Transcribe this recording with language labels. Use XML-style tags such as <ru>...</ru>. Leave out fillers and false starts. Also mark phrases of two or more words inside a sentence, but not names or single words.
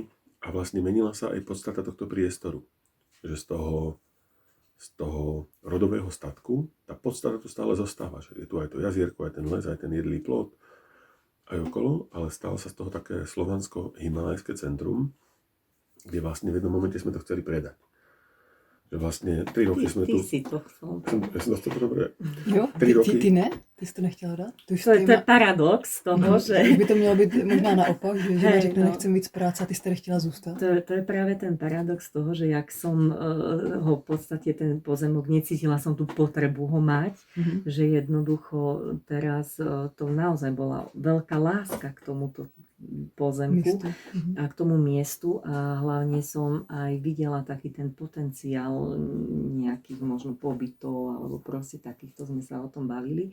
<sk>A vlastne menila sa aj podstata tohto priestoru. Že z toho rodového statku, tá podstata tu stále zostáva. Že je tu aj to jazierko, aj ten les, aj ten jedlý plot, aj okolo, ale stalo sa z toho také slovansko-himalajské centrum, kde vlastne v jednom momente sme to chceli predať. Že vlastne 3 roky sme tu... Ty si to chcel. Ja som to dobre. Jo, 3 roky.</sk> <cs>ty ne? Ty jsi to nechtěla dát? To je paradox toho, že... Už by to mělo být možná naopak, že žena řekne, no. nechcem víc práce a ty jste nechtěla zůstat.</cs> <sk>To je práve ten paradox toho, že jak som ho v podstate ten pozemok necítila som tú potrebu ho mať, že jednoducho teraz to naozaj bola veľká láska k tomuto pozemku a k tomu miestu a hlavne som aj videla taký ten potenciál nejakých možno pobytov alebo proste takýchto sme sa o tom bavili.</sk>